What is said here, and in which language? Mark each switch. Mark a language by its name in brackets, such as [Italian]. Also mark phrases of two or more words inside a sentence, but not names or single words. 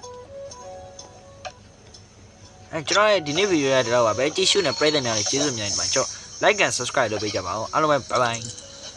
[Burmese] မယ်ကျွန်တော်ရဲ့ဒီနေ့ဗီဒီယိုရတဲ့တော့ပဲကြည့်ရှုနေပရိသတ်များလေးကျေးဇူးများတင်ပါတယ်ကျွန်တော် [English] like and subscribe [Burmese] လုပ်ပေးကြပါဦးအားလုံးပဲ [English] bye bye